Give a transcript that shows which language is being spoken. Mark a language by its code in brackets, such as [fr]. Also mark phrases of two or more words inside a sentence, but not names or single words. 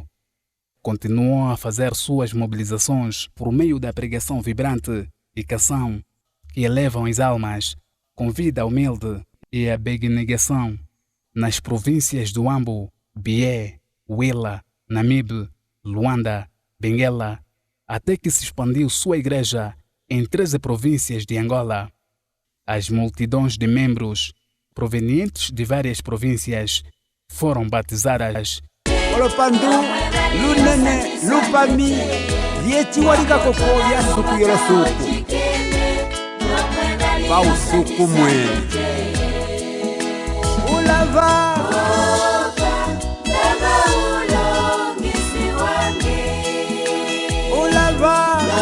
[pt] Continuou a fazer suas mobilizações por meio da pregação vibrante e canção que elevam as almas com vida humilde e abnegação nas províncias do Ambo, Bié, Huila, Namibe, Luanda, Benguela, até que se expandiu sua igreja em 13 províncias de Angola. As multidões de membros provenientes de várias províncias foram batizadas. [umb] Olopandu, Lunene, Lupami, Vieti Wariga Koko, Yasuku Yorosuku. Pausuku Mwe. Ulava. Ulava.